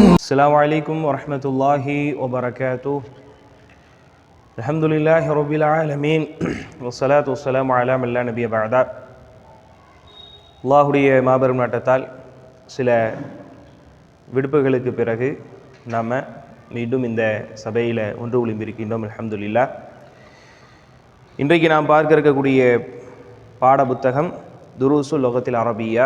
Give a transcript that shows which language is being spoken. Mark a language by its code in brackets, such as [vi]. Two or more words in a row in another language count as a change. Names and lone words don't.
[ar] السلام عليكم ورحمة الله وبركاته. الحمد لله رب العالمين والصلاة والسلام على من لا نبي بعد. [ta] அல்லாஹுடைய மாபெரும் நாட்டத்தால் சில விடுப்புகளுக்கு பிறகு நாம் மீண்டும் இந்த சபையில் ஒன்று ஒளிம்பிருக்கின்றோம். [ar] الحمد لله. [ta] இன்றைக்கு நாம் பார்க்க இருக்கக்கூடிய பாட புத்தகம் துரூசுல் லுகத்தில் அரபியா.